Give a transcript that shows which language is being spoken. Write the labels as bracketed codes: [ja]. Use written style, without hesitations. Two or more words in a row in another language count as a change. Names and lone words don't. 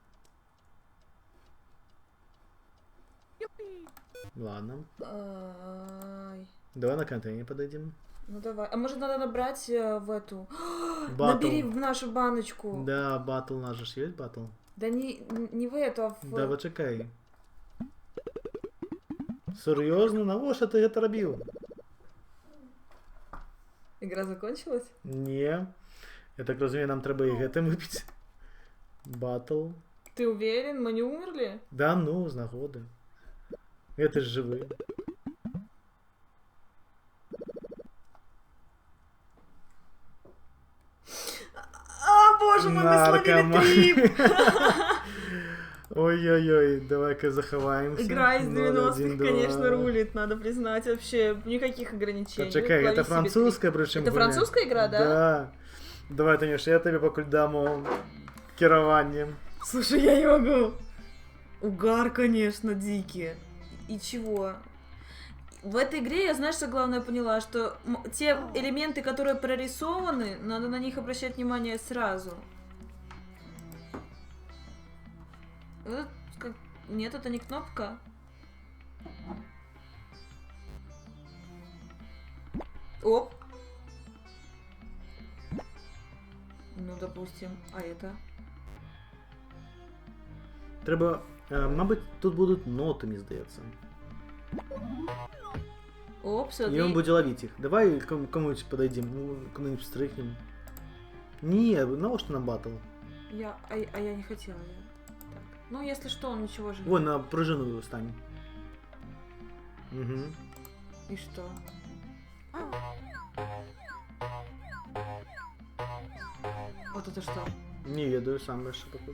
[ru] Ладно. Ай. Давай на контейнер подойдем. Ну давай. А может надо набрать в эту... Батл. Набери в нашу баночку. Да, батл наш же есть батл. Да не в эту, а в... Да, [uk] почекай. Серйозно? Навіщо ти це робив? [ru] Игра закончилась? [uk] Ні. Я так розумію, нам треба і гетем випити. [ru] Батл. Ты уверен? Мы не умерли? [uk] Да ну, з нагоди. Я ж живий. [ru] А, боже мой, мы словили Наркоман. трип! Ой-ой-ой, давай-ка заховаемся. Игра из 90-х, 0-1-2. конечно, рулит, надо признать. Вообще, никаких ограничений. [uk] Почекай, [ru] Лови это себе французская, трип. причем Это французская игра, да? Да. [uk] Давай, Танюш, я тобі покуль дамо керування. [ru] Слушай, я не могу. Угар, конечно, дикий. И чего? В этой игре я, знаешь, что главное поняла, что те элементы, которые прорисованы, надо на них обращать внимание сразу. Нет, это не кнопка. Оп. Ну, допустим, а это? [uk] Треба, мабуть, тут будуть ноти, мені здається. [ru] Оп, смотри. [uk] І він буде ловити їх. [ru] Давай кому-нибудь подойдем, ну, кому-нибудь стрикнем. [uk] Ні, навіщо нам батл? [ru] А я не хотела. Так. Ну, если что, он ничего же не... Вон, на пружину стань. Угу. И что? Вот это что? Не ведаю, сам больше такой.